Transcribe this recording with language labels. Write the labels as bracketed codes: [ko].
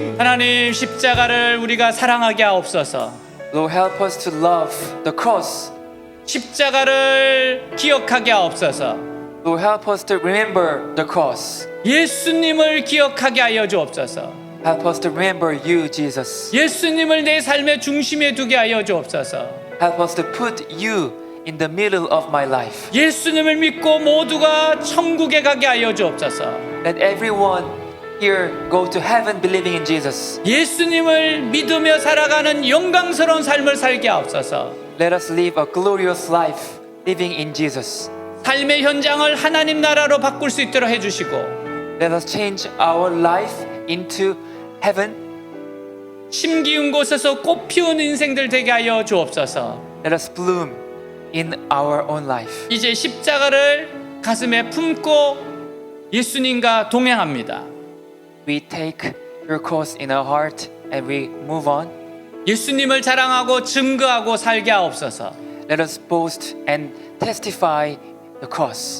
[ko] 하나님 십자가를 우리가 사랑하게 하옵소서. [en] Lord, help us to love the cross. [ko] 십자가를 기억하게 하옵소서. [en] Lord, help us to remember the cross. [ko] 예수님을 기억하게 하여 주옵소서. [en] Help us to remember you, Jesus. [ko] 예수님을 내 삶의 중심에 두게 하여 주옵소서. [en] Help us to put you in the middle of my life. [ko] 예수님을 믿고 모두가 천국에 가게 하여 주옵소서. [en] Let everyone here go to heaven believing in Jesus. [ko] 예수님을 믿으며 살아가는 영광스러운 삶을 살게 하옵소서. [en] Let us live a glorious life living in Jesus. [ko] 삶의 현장을 하나님 나라로 바꿀 수 있도록 해주시고 [en] Let us change our life into heaven. [ko] 심기운 곳에서 꽃 피운 인생들 되게 하여 주옵소서. [en] Let us bloom in our own life. [ko] 이제 십자가를 가슴에 품고 예수님과 동행합니다. [en] We take your cross in our heart and we move on. [ko] 예수님을 자랑하고 증거하고 살게 하옵소서. [en] let us boast and testify the cross.